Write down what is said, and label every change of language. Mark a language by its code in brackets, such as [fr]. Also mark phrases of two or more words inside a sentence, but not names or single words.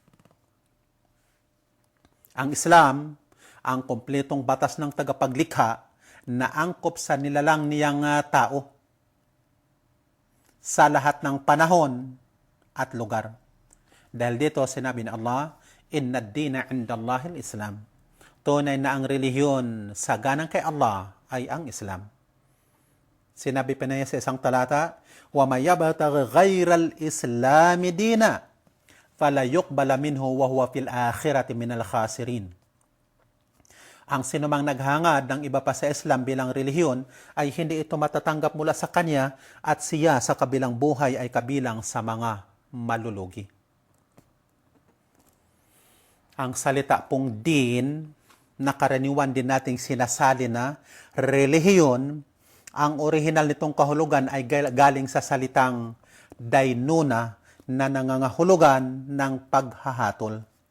[tl] Ang Islam, ang kompletong batas ng tagapaglikha na angkop sa nilalang niyang tao sa lahat ng panahon at lugar. Dahil dito sinabi ni Allah, [ar] إن الدين عند الله الإسلام. [tl] Tunay na ang relihiyon sa ganang kay Allah ay ang Islam. Sinabi pa niya sa isang talata, [ar] ومن يبتغ غير الإسلام دينا فلا يقبل منه وهو في الآخرة من الخاسرين. [tl] Ang sinumang naghangad ng iba pa sa Islam bilang relihiyon ay hindi ito matatanggap mula sa kanya at siya sa kabilang buhay ay kabilang sa mga malulugi. Ang salita pong din, na karaniwan din nating sinasali na relihiyon, ang orihinal nitong kahulugan ay galing sa salitang dainuna na nangangahulugan ng paghahatol.